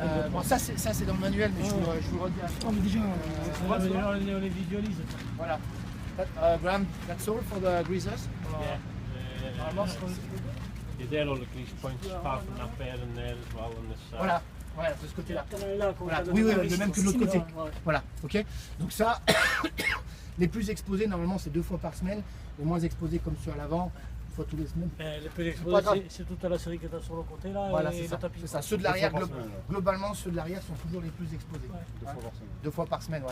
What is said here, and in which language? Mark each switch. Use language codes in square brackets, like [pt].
[fr] Bon, ça c'est dans le manuel, mais je vous le redis. Oh, mais déjà, on les visualise. Voilà. [en] Graham, that's all for the greasers? [fr] Normalement, [en] You're there all the grease points, apart from that bearing there as well on this side. [fr] Voilà. Voilà, de ce côté-là. Voilà. Oui, le même que de l'autre côté. Voilà, ok. Donc ça, les plus exposés, normalement, c'est 2 fois par semaine. Les moins exposés, comme ceux à l'avant, 1 fois tous les semaines. Les plus exposés, c'est toute la série que tu as sur le côté là. Voilà, c'est ça. Ceux de l'arrière, globalement, ceux de l'arrière sont toujours les plus exposés. 2 fois par semaine, ouais.